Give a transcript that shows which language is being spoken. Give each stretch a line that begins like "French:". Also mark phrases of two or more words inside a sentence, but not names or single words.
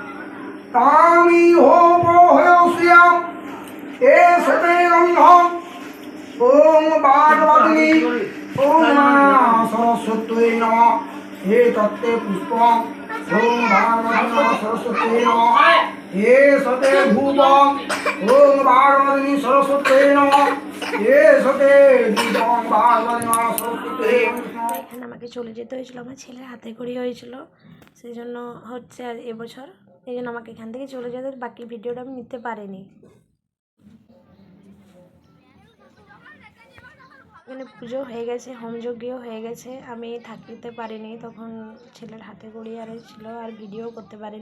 Sanskrit: तामिहोपहयस्याम् एषते गन्धम् ॐ पार्वती ॐ सरस्वत्यै नमः एतत्ते पुष्पम् ॐ पार्वती सरस्वत्यै नमः एषते धूपम् ॐ पार्वती सरस्वत्यै नमः एषते दीपम् पार्वती सरस्वत्यै नमः।
Bangla: এখানে আমাকে চলে যেতে হয়েছিল, আমার ছেলের হাতে খড়ি হয়েছিল, সেই জন্য হচ্ছে আর এবছর এই জন্য আমাকে এখান থেকে চলে যেতে, বাকি ভিডিওটা আমি নিতে পারিনি। এখানে পুজো হয়ে গেছে, হোমযজ্ঞও হয়ে গেছে, আমি থাকতে পারিনি, তখন ছেলের হাতে খড়ি আর ছিল আর ভিডিও করতে পারিনি।